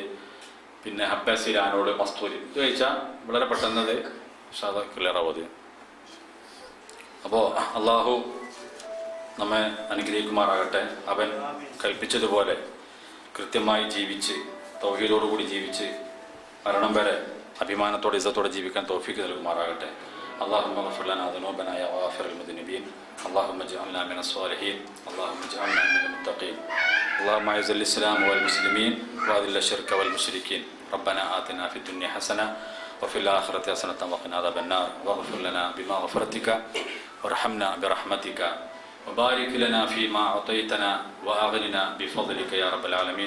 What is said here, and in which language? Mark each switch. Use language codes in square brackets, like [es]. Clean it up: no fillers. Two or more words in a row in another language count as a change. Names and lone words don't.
[ml] പിന്നെ ഹബ്ബെ സിരാനോട് മസ്തൂരി, ഇത് കഴിച്ചാൽ വളരെ പെട്ടെന്നത് ക്ലിയറാവും അത്. അപ്പോൾ അള്ളാഹു നമ്മെ അനുഗ്രഹിക്കുമാറാകട്ടെ. അവൻ കൽപ്പിച്ചതുപോലെ കൃത്യമായി ജീവിച്ച് തൗഹീദോടുകൂടി ജീവിച്ച് മരണം വരെ അഭിമാനത്തോടെ ഇസ്സത്തോടെ ജീവിക്കാൻ തൗഫീഖ് നൽകുമാറാകട്ടെ. [ar] اللهم اغفر لنا ذنوبنا يا غافر المذنبين. اللهم اجعلنا من الصالحين. اللهم اجعلنا من المتقين. اللهم اعز الاسلام والمسلمين واذل الشرك والمشركين. ربنا آتنا في الدنيا حسنة وفي الآخرة حسنة وقنا عذاب النار. واغفر لنا بمغفرتك وارحمنا برحمتك وبارك لنا فيما أعطيتنا وأغننا بفضلك يا رب العالمين.